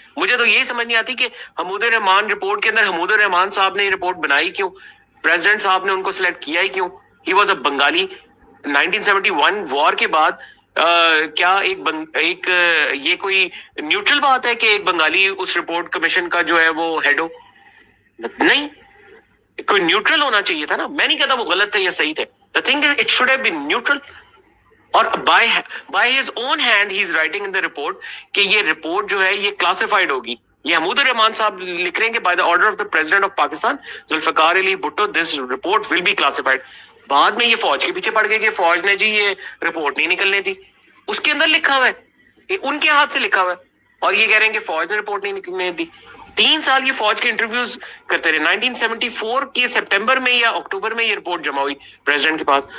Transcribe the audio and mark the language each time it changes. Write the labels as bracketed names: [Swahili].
[Urdu] مجھے تو یہی سمجھ نہیں آتی کہ حمود الرحمان رپورٹ کے اندر حمود الرحمان صاحب نے یہ رپورٹ بنائی کیوں, پریزیڈنٹ صاحب نے ان کو سلیکٹ کیا ہی کیوں. [English] He was a Bengali. [Urdu] 1971 وار کے بعد کیا ایک یہ کوئی نیوٹرل بات ہے کہ ایک بنگالی اس رپورٹ کمیشن کا جو ہے وہ ہیڈ ہو؟ نہیں, کوئی نیوٹرل ہونا چاہیے تھا نا. میں نہیں کہتا وہ غلط تھے یا صحیح تھے. [English] The thing is it should have been neutral. اور by his own hand he is writing in the report [Urdu] کہ یہ رپورٹ جو ہے یہ کلاسیفائڈ ہوگی. یہ حمود الرحمان صاحب لکھ رہے ہیں کہ [English] by the order of the president of Pakistan Zulfikar Ali Bhutto this report will be classified. [Urdu] بعد میں یہ فوج کے پیچھے پڑ گئے کہ فوج نے جی یہ رپورٹ نہیں نکلنے دی. اس کے اندر لکھا ہوا ہے, ان کے ہاتھ سے لکھا ہوا ہے, اور یہ کہہ رہے ہیں کہ فوج نے رپورٹ نہیں نکلنے دی. 3 سال یہ فوج کے انٹرویوز کرتے رہے. 1974 کے سپٹمبر میں یا اکتوبر میں یہ رپورٹ جمع ہوئی پریزیڈنٹ کے پاس.